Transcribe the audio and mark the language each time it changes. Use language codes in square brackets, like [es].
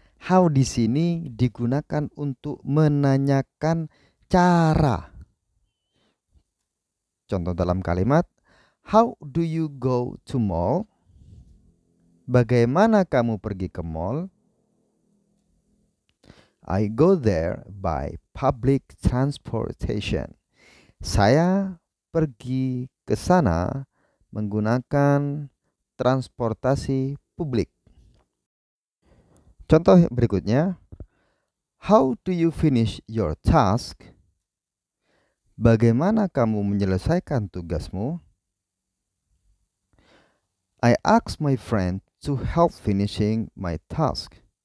[id] How di sini digunakan untuk menanyakan cara. Contoh dalam kalimat, [en] how do you go to mall? [id] Bagaimana kamu pergi ke mall? [en] I go there by public transportation. [id] Saya pergi ke sana menggunakan transportasi publik. Contoh berikutnya, [en] How do you finish your task? [id] Bagaimana kamu menyelesaikan tugasmu? [en] I asked my friend to help finishing my task.